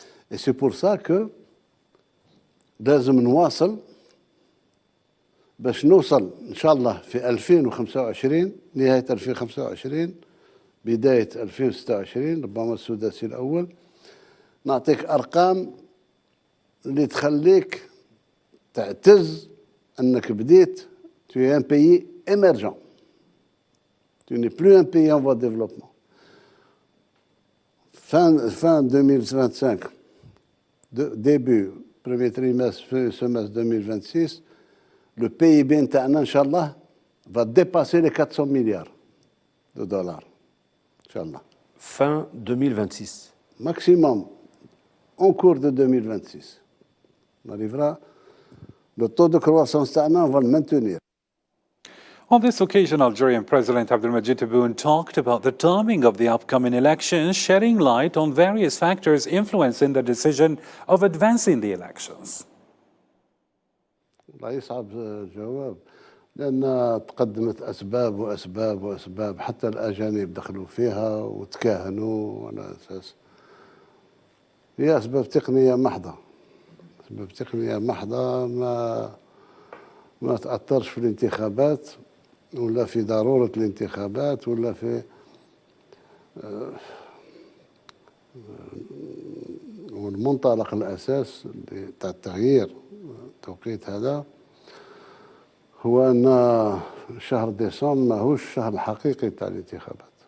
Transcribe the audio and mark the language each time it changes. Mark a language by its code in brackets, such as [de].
[fr] Et c'est pour ça que [ar] لازم نواصل باش نوصل إن شاء الله في 2025، نهاية 2025 بداية 2026، ربما السداسي الأول. نعطيك أرقام اللي تخليك تعتز أنك بديت [fr] tu es un pays émergent. Tu n'es plus un pays en voie de développement. Fin 2025, début, premier trimestre, semestre 2026, le PIB interne, Inch'Allah, va dépasser les 400 milliards de dollars. Inch'Allah. Fin 2026. Maximum, en cours de 2026. On arrivera, le taux de croissance, on va le maintenir. [en] On this occasion, Algerian President Abdelmadjid Tebboune talked about the timing of the upcoming elections, shedding light on various factors influencing the decision of advancing the elections. [ar] والله يصعب الجواب، لأن تقدمت أسباب وأسباب وأسباب، حتى الأجانب دخلوا فيها وتكاهنوا على أساس هي أسباب تقنية محضة. أسباب تقنية محضة ما تأثرش في الانتخابات، ولا في ضرورة الانتخابات، ولا في والمنطلق الأساس تاع التغيير التوقيت هذا هو أن شهر ديسمبر ماهوش الشهر الحقيقي تاع الانتخابات.